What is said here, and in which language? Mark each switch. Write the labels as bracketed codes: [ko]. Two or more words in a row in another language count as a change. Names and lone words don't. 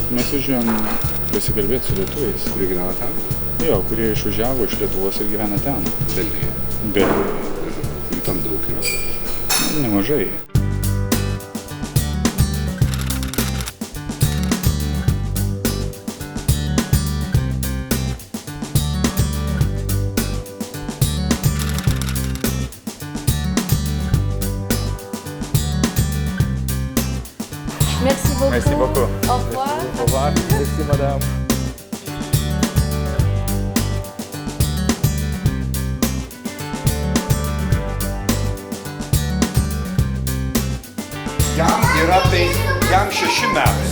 [lt] mes važiuojam pasikalbėti su lietuviais. Kurie gyvena ten? Jo, kurie išvažiavo iš Lietuvos ir gyvena ten. Belgijoje. Belgijoje. Jų tam daug yra? Nemažai. [fr] Merci beaucoup. Merci beaucoup. Au revoir. Au revoir. Merci, madame. [lt] Jam 6 metai.